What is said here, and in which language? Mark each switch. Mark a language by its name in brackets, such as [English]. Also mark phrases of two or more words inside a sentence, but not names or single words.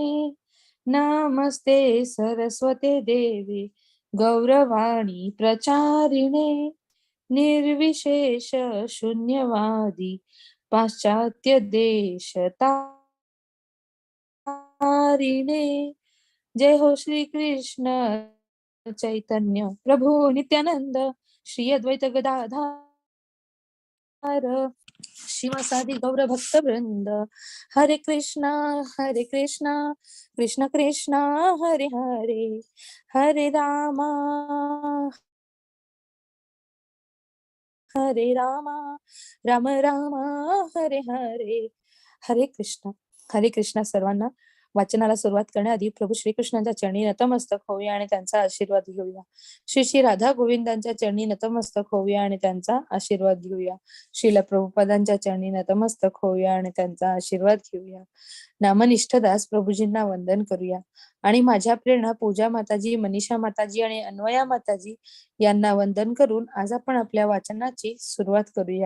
[Sanskrit] नमस्ते सरस्वते देवे गौरवाणी प्रचारिणे. निर्विशेष शून्यवादी पाश्चात्य देश तारिणे. जय हो श्री कृष्ण चैतन्य प्रभु नित्यानंद श्री अद्वैत गदाधर शिवसादि गौर भक्त वृंद. हरे कृष्णा कृष्ण कृष्णा हरे हरे, हरे रामा राम राम हरे हरे. हरे कृष्णा. [Marathi] सर्वांना वाचनाला सुरुवात करण्याआधी प्रभू श्रीकृष्णांच्या चरणी नतमस्तक होऊया आणि त्यांचा आशीर्वाद घेऊया. श्री श्री राधा गोविंदांच्या चरणी नतमस्तक होऊया आणि त्यांचा आशीर्वाद घेऊया. श्रील प्रभुपादांच्या चरणी नतमस्तक होऊया आणि त्यांचा आशीर्वाद घेऊया. नामनिष्ठ दास प्रभूजींना वंदन करूया आणि माझ्या प्रेरणा पूजा माताजी, मनीषा माताजी आणि अन्वया माताजी यांना वंदन करून आज आपण आपल्या वाचनाची सुरुवात करूया.